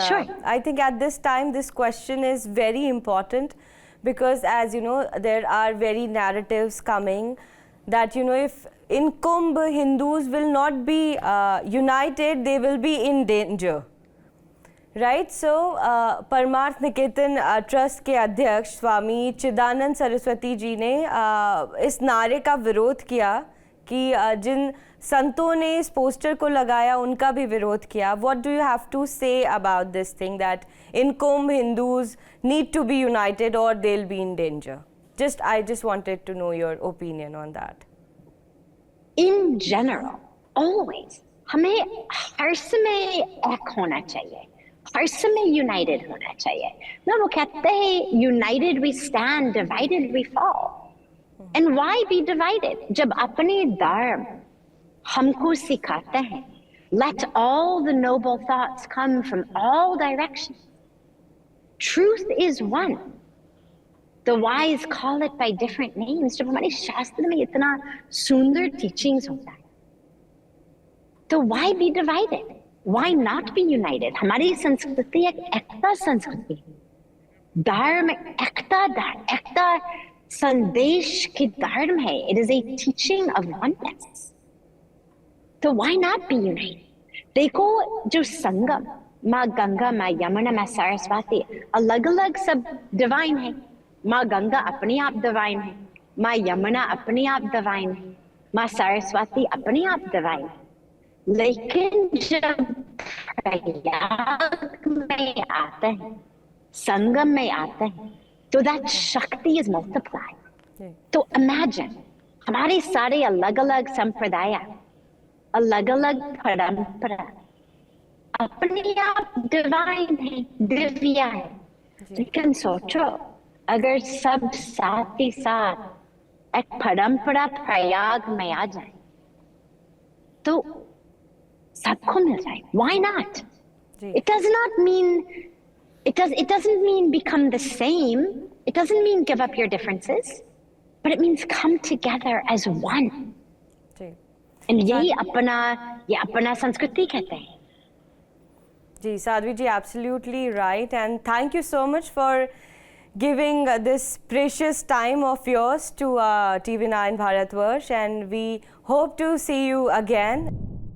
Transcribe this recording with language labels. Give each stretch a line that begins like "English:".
English: sure. I think at this time this question is very important, because as you know there are very narratives coming that if in Kumbh Hindus will not be united, they will be in danger, right?
Hindi: So Parmarth Niketan trust के अध्यक्ष स्वामी चिदानंद सरस्वती जी ने इस नारे का विरोध किया कि जिन संतों ने इस पोस्टर को लगाया उनका भी विरोध किया.
English: What do you have to say about this thing that in Kumbh Hindus need to be united or they'll be in danger? I just wanted to know your opinion on that. In general, always
Hindi: हमें हर समय एक होना चाहिए, हर समय united होना चाहिए. ना वो कहते हैं
English: united we stand, divided we fall. And why be divided?
Hindi: जब अपने धर्म हमको सिखाते हैं,
English: let all the noble thoughts come from all directions. Truth is one. The wise call it by different names.
Hindi: जब हमारे शास्त्र में इतना सुंदर teachings होता है, तो
English: why be divided? Why not be united?
Hindi: हमारी संस्कृति एक एकता संस्कृति है. धर्म एकता संदेश की धर्म है.
English: It is a teaching of oneness. तो why not be united?
Hindi: देखो जो संगम, माँ गंगा, माँ यमुना, माँ सरस्वती, अलग अलग सब डिवाइन है. माँ गंगा अपने आप डिवाइन है, माँ यमुना अपने आप डिवाइन है, माँ सरस्वती अपने आप डिवाइन है. लेकिन जब प्रयाग में आते हैं, संगम में आते हैं, तो that शक्ति
English: is multiplied.
Hindi: तो imagine हमारे सारे अलग अलग संप्रदाय, अलग अलग परंपरा अपने आप डिवाइन है, दिव्य है. लेकिन सोचो अगर सब साथ ही साथ एक परंपरा प्रयाग में आ जाए तो सबको मिल जाए.
English: Why not? It does not mean it doesn't mean become the same. It doesn't mean give up your differences, but it means come together as one.
Hindi: And ये अपना संस्कृति कहते हैं.
English: जी Sadhvi ji, absolutely right, and thank you so much for giving this precious time of yours to TV9 Bharatvarsh, and we hope to see you again.